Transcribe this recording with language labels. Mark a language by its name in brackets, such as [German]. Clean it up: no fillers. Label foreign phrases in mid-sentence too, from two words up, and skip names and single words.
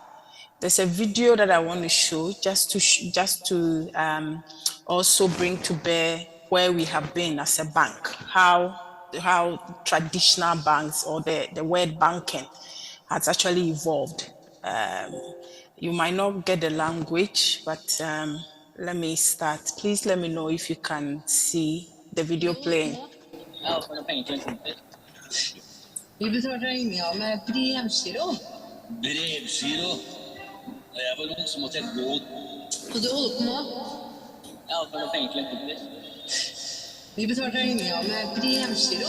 [English] There's a video that I want to show just to also bring to bear where we have been as a bank, how traditional banks, or the word banking, has actually evolved. You might not get the language, but let me start. Please let me know if you can see the video playing. [Norwegian] Ja, for penger til en kompis. Vi betalte regninga med brevgiro. Brevgiro? Da jeg var ung, så måtte jeg gå. Hva du holder på med? Ja, for penger til en kompis. Vi betalte regninga med brevgiro.